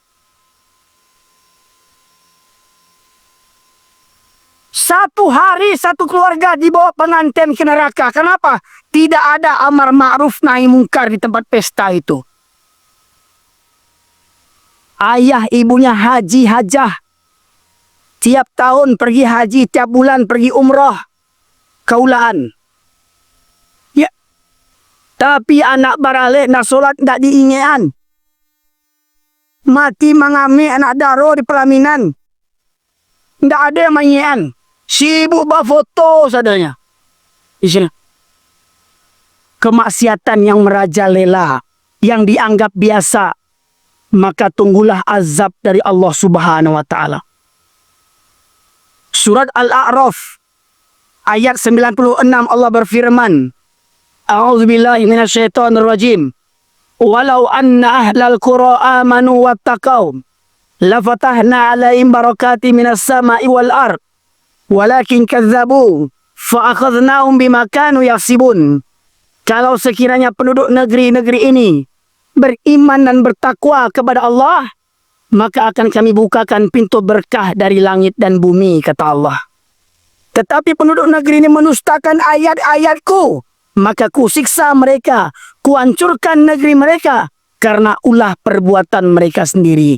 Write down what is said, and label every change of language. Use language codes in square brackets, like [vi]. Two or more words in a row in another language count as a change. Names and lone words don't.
[id] Satu hari satu keluarga dibawa pengantin ke neraka. Kenapa? Tidak ada [ar] أمر معروف نهي منكر [id] di tempat pesta itu. Ayah ibunya haji hajah. Tiap tahun pergi haji, tiap bulan pergi umrah. Kaulaan. Ya. [min] Tapi anak barale nak solat tak diingean. Mati mangami anak daro di pelaminan. Tak ada yang mengingean. Sibuk berfoto sadanya. [id] Di sini. Kemaksiatan yang merajalela, yang dianggap biasa, maka tunggulah azab dari Allah [ar] سبحانه وتعالى. [id] Surat Al-A'raf ayat 96 Allah berfirman, [ar] أعوذ بالله من الشيطان الرجيم. ولو أن أهل القرى آمنوا واتقوا لفتحنا عليهم بركات من السماء والأرض ولكن كذبوا فأخذناهم بما كانوا يكسبون. [id] Kalau sekiranya penduduk negeri-negeri ini beriman dan bertakwa kepada Allah, maka akan kami bukakan pintu berkah dari langit dan bumi, kata Allah. Tetapi penduduk negeri ini menustakan ayat-ayatku, maka ku siksa mereka, ku hancurkan negeri mereka, karena ulah perbuatan mereka sendiri.